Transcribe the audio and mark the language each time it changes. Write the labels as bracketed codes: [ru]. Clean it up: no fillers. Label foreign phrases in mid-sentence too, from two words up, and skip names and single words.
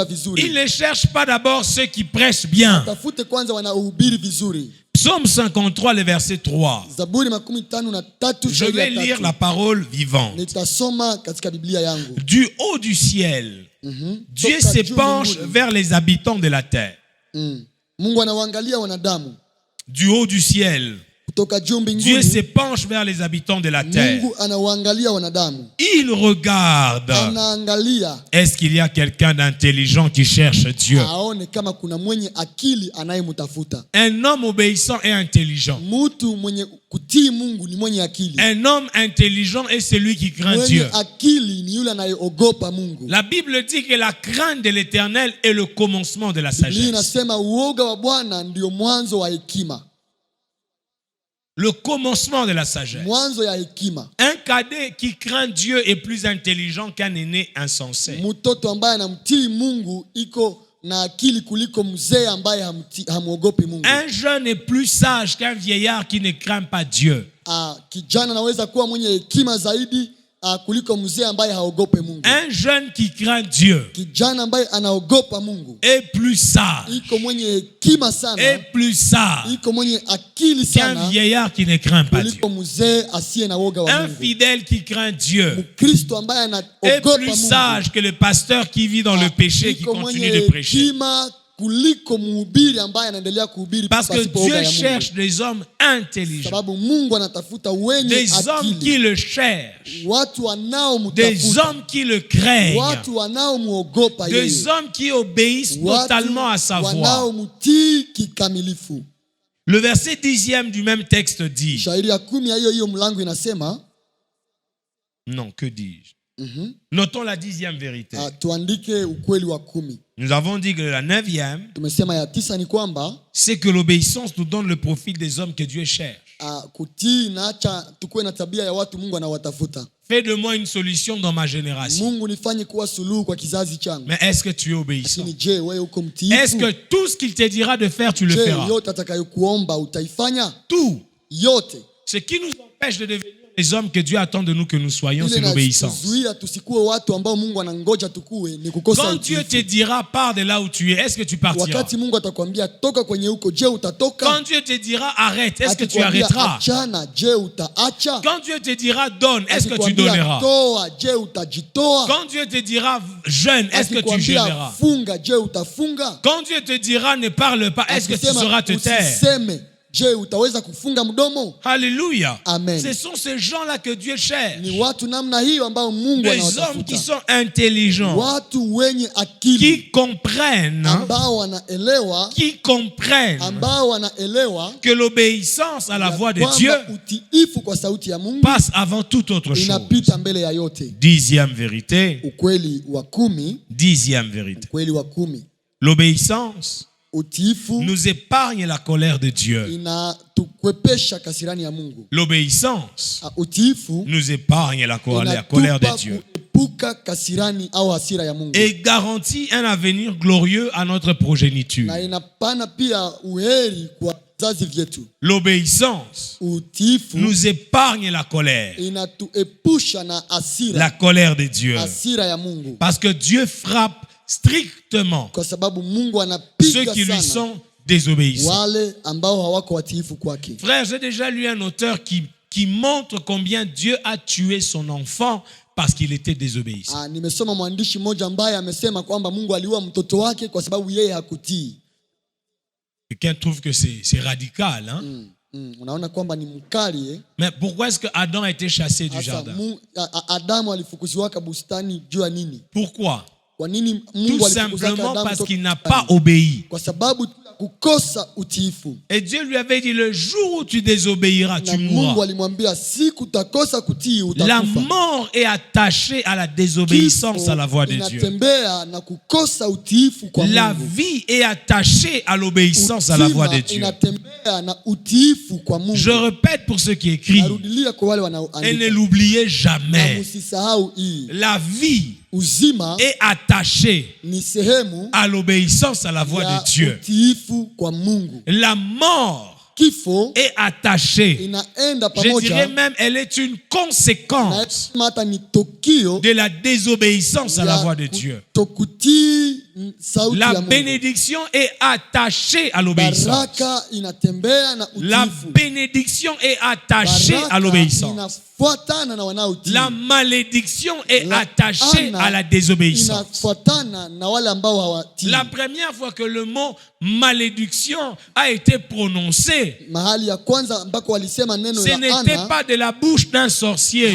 [fr] Il [sw] vizuri, [fr] ne cherche pas d'abord ceux qui prêchent bien. [sw] hatafute kwanza wanaohubiri vizuri. [fr] Psaume 53, le verset 3. [sw] Zaburi 53 [fr] Je vais lire la parole vivante. [sw] nitasoma katika Biblia yangu. [fr] Du haut du ciel, Dieu [sw] Toka [fr] s'épanche [sw] juu mbinguni. [fr] vers les habitants de la terre. [sw] Mungu anawaangalia wanadamu [fr] Du haut du ciel, [sw] kutoka juu [fr] Dieu [sw] mbinguni. [fr] s'épanche vers les habitants de la terre. [sw] Mungu anawaangalia wanadamu, [fr] Il regarde. [sw] anaangalia [fr] Est-ce qu'il y a quelqu'un d'intelligent qui cherche Dieu? [sw] aone kama kuna mwenye akili anayemtafuta. [fr] Un homme obéissant et intelligent. [sw] Mtu mwenye kutii Mungu ni mwenye akili. [fr] Un homme intelligent est celui qui craint Dieu. [sw] Mwenye akili ni yule anayeogopa Mungu. [fr] La Bible dit que la crainte de l'Éternel est le commencement de la [sw] Biblia [fr] sagesse. [sw] inasema uoga wa Bwana ndio mwanzo wa hekima, [fr] Le commencement de la sagesse. [sw] mwanzo ya hekima. [fr] Un cadet qui craint Dieu est plus intelligent qu'un aîné insensé. [sw] Mtoto ambaye anamtii Mungu iko na akili kuliko mzee ambaye hamuogopi Mungu. [fr] Un jeune est plus sage qu'un vieillard qui ne craint pas Dieu. [sw] Kijana anaweza kuwa mwenye hekima zaidi kuliko mzee ambaye haogope Mungu. [fr] Un jeune qui craint Dieu [sw] Kijana ambaye anaogopa Mungu [fr] est plus sage, [sw] iko mwenye hekima sana, [fr] est plus sage [sw] iko mwenye akili [fr] qu'un [sw] sana [fr] vieillard qui ne craint pas Dieu. [sw] kuliko mzee asiye na woga wa [fr] Un [sw] Mungu. [fr] fidèle qui craint Dieu [sw] Mkristo ambaye [fr] est [sw] anaogopa [fr] plus [sw] Mungu [fr] sage que le pasteur qui vit dans le péché, qui [sw] iko [fr] continue [sw] mwenye [fr] de prêcher. [sw] hekima kuliko mhubiri ambaye anaendelea kuhubiri [fr] Parce que [sw] pasipo woga [fr] Dieu [sw] ya Mungu. [fr] cherche des hommes intelligents, [sw] Sababu Mungu anatafuta wenye [fr] des hommes qui [sw] akili, [fr] le cherchent, [sw] watu [fr] des [sw] wanaomtafuta, [fr] hommes qui le craignent, [sw] watu wanaomuogopa [fr] des [sw] yeye, [fr] hommes qui obéissent [sw] watu [fr] totalement à sa voix. [sw] wanaomtii kikamilifu. [fr] Le verset 10e du même texte dit, [sw] Shairi ya 10 ya hiyo mlango inasema, [fr] non, que dis-je? Notons la 10e vérité. [sw] tuandike ukweli wa 10. [fr] Nous avons dit que la 9e, [sw] Tumesema ya 9 ni kwamba [fr] c'est que l'obéissance nous donne le profil des hommes que Dieu cherche. [sw] kutii naacha tukuwe na tabia ya watu Mungu anawatafuta. [fr] Fais de moi une solution dans ma génération. [sw] Mungu nifanye kuwa suluhu kwa kizazi changu. [fr] Mais est-ce que tu es obéissant? [sw] Lakini je, wewe uko mtiifu? [fr] Est-ce que tout ce qu'il te dira de faire, tu le [sw] Je, [fr] feras? [sw] yote atakayokuomba utaifanya? [fr] Tout. [sw] Yote. [fr] Ce qui nous empêche de devenir les hommes que Dieu attend de nous que nous soyons, [sw] Ile [fr] c'est l'obéissance. [sw] inatuzuia tusikuwe watu ambao Mungu anangoja tukue ni kukosa [fr] Quand Dieu te [sw] utiifu. [fr] dira pars de là où tu es, est-ce que tu partiras? [sw] Wakati Mungu atakwambia toka kwenye huko, je utatoka? [fr] Quand Dieu te dira arrête, est-ce que tu [sw] Akikwambia [fr] arrêteras? [sw] achana, je utaacha? [fr] Quand Dieu te dira donne, est-ce que tu [sw] Akikwambia [fr] donneras? [sw] toa, je utajitoa? [fr] Quand Dieu te dira jeûne, est-ce que tu [sw] Akikwambia [fr] jeûneras? [sw] funga, je utafunga? [fr] Quand Dieu te dira ne parle pas, est-ce que tu [sw] Akisema [fr] sauras te taire? [sw] usiseme, Je, utaweza kufunga mdomo? [fr] Alléluia. [sw] Amen. [fr] Ce sont ces gens-là que Dieu cherche. [sw] Ni watu namna hiyo ambao Mungu [fr] Des hommes qui [sw] anawatafuta. [fr] sont intelligents, [sw] Watu wenye akili [fr] qui comprennent, [sw] ambao wanaelewa, ambao wanaelewa [fr] que l'obéissance à la voix de Dieu [sw] kwamba utiifu kwa sauti ya Mungu [fr] passe avant toute autre chose. [sw] inapita mbele ya yote. [fr] 10e vérité. [sw] Ukweli wa 10. [fr] 10e vérité. [sw] Ukweli wa 10. [fr] L'obéissance [sw] Utiifu [fr] nous épargne la colère de Dieu. [sw] inatukwepesha kasirani ya Mungu. [fr] L'obéissance [sw] Utiifu [fr] nous épargne la colère de Dieu. [sw] Kuepuka kasirani au hasira ya Mungu. [fr] Et garantit un avenir glorieux à notre progéniture. [sw] Na inapana pia uheri kwa vizazi vyetu. [fr] L'obéissance [sw] Utiifu [fr] nous épargne la colère. [sw] inatuepusha na hasira. [fr] La colère de Dieu. [sw] Hasira ya Mungu. [fr] Parce que Dieu frappe strictement [sw] Kwa sababu Mungu [fr] ceux [sw] anapiga [fr] qui lui [sw] sana [fr] sont désobéissants. [sw] wale ambao hawako watiifu kwake. [fr] Frère, j'ai déjà lu un auteur qui montre combien Dieu a tué son enfant parce qu'il était désobéissant. [sw] Nimesoma mwandishi mmoja ambaye amesema kwamba Mungu aliua mtoto wake kwa sababu yeye hakutii. [fr] Quelqu'un trouve que c'est radical, hein? [sw] Unaona kwamba ni mkali eh? [fr] Mais pourquoi est-ce que Adam a été chassé du [sw] Asa, [fr] jardin? [sw] Adamu alifukuziwaka bustani juu ya nini? [fr] Pourquoi? [sw] Kwa nini Mungu [fr] Tout [sw] alifukuzaka [fr] simplement [sw] Adamu [fr] parce [sw] toka [fr] qu'il n'a [sw] bustani? [fr] pas obéi. [sw] Kwa sababu kukosa utiifu. [fr] Et Dieu lui avait dit, le jour où tu désobéiras, [sw] Na [fr] tu [sw] Mungu [fr] mourras. [sw] alimwambia siku utakosa kutii [fr] La [sw] utakufa. [fr] mort est attachée à la désobéissance [sw] Kifo [fr] à la voix de Dieu. [sw] inatembea na kukosa utiifu kwa [fr] La [sw] Mungu. [fr] vie est attachée à l'obéissance à la voix de [sw] Uzima [fr] Dieu. [sw] inatembea na utiifu kwa Mungu. [fr] Je répète pour ceux qui écrivent, [sw] Narudilia kwa wale [fr] et ne [sw] wanaoandika. [fr] l'oubliez [sw] Na [fr] jamais, [sw] msisahau hii. [fr] la vie [sw] Uzima [fr] est attachée [sw] ni sehemu [fr] à l'obéissance à la voix [sw] ya [fr] de Dieu. [sw] utiifu kwa Mungu. [fr] La mort [sw] Kifo [fr] est attachée. [sw] inaenda [fr] Je dirais [sw] pamoja [fr] même, elle est une conséquence [sw] na hata ni tokio [fr] de la désobéissance à la voix de Dieu. [sw] kutokutii sauti [fr] La [sw] ya Mungu. [fr] bénédiction est attachée à l'obéissance. [sw] Baraka inatembea na [fr] La [sw] utiifu. [fr] bénédiction est attachée à [sw] Baraka [fr] l'obéissance. [sw] inafuatana na wanaotii. [fr] La malédiction est [sw] La [fr] attachée [sw] ana [fr] à la désobéissance. [sw] inafuatana na wale ambao hawatii. [fr] La première fois que le mot malédiction a été prononcé, [sw] Mahali ya kwanza ambako walisema neno [fr] ce [sw] la [fr] n'était [sw] ana [fr] pas de la bouche d'un sorcier.